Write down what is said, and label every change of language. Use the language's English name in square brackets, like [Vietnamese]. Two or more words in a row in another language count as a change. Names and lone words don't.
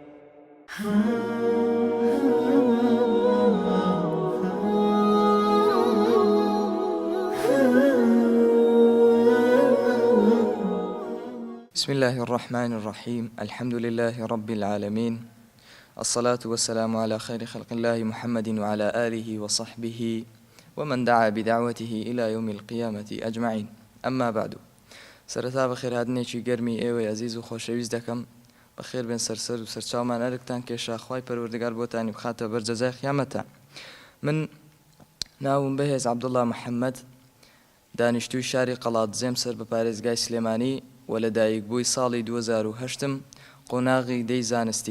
[Arabic] بسم الله الرحمن الرحيم. الحمد لله رب العالمين، الصلاة والسلام على خير خلق الله محمد وعلى آله وصحبه ومن دعا بدعوته إلى يوم القيامة أجمعين. أما بعد، [Central Kurdish] سرتا بخير هادنێکی گەرمی ئێوەی عزیز و خۆشەویست دەکەم. بەخێر بێن سەرسەر و سەرچاومان ئەرکتان کێشا خوای پەروەردگار بۆتانی بخاتە بەرجەزای قیامەتە. من ناوم بەهێز عەبدوڵڵا محەممەد، دانیشتووی شاری قەڵاتزێم سەر بە پارێزگای سلێمانی و لە دایکبووی ساڵی 2008 قۆناغی دەی زانستیم.